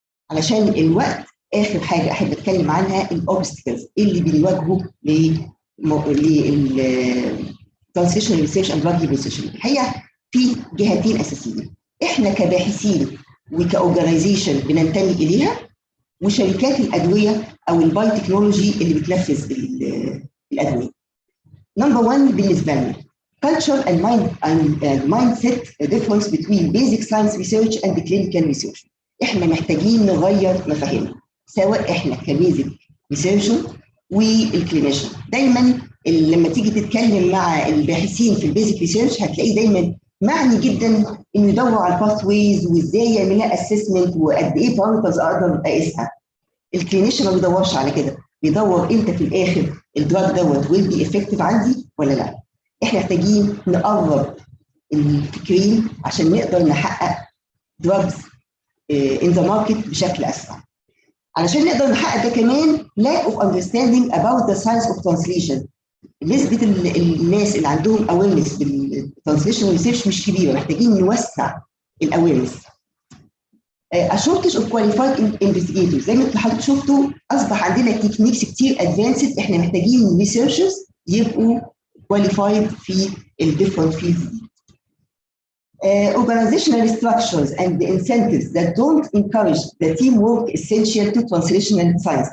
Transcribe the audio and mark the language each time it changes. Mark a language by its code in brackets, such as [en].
[ar] علشان الوقت اخر حاجه احب اتكلم عنها الاوبستكلز اللي بنواجهه للترانسليشنال ريسيرش اند دراج ريسيرش. الحقيقه في جهتين اساسيين احنا كباحثين وكاورجنايزيشن بننتمي اليها، وشركات الادويه او الباي تكنولوجي اللي بتنفذ الادويه. [en] Number 1 بالنسبه لنا culture and mindset difference between basic science research and clinical research. [ar] احنا محتاجين نغير مفاهيمنا سواء احنا كبيزك ريسيرشر والكلينيشن. دايما لما تيجي تتكلم مع الباحثين في البيزك ريسيرش هتلاقيه دايما معني جدا انه يدور على الباث ويز وازاي يعمل لها اسسمنت وقد ايه بارامترز اقدر اقيسها. الكلينيشن ما بيدورش على كده، بيدور امتى في الاخر الدراج دوت will be effective عندي ولا لا. احنا محتاجين نقرب الفكرين عشان نقدر نحقق drugs in the market بشكل اسرع. [en] علشان نقدر نحقق ده كمان lack of understanding about the science of translation. [ar] نسبة الناس اللي عندهم awareness بالترانسليشن ريسيرش مش كبيرة، محتاجين نوسع الاويرنس. [en] A shortage of qualified investigators. [ar] زي ما حضرتك شفتوا اصبح عندنا تكنيكس كتير ادفانسد، احنا محتاجين ريسيرشرز يبقوا qualified في الديفرنت فيلدز دي. [en] Organizational structures and the incentives that don't encourage the teamwork essential to translational science.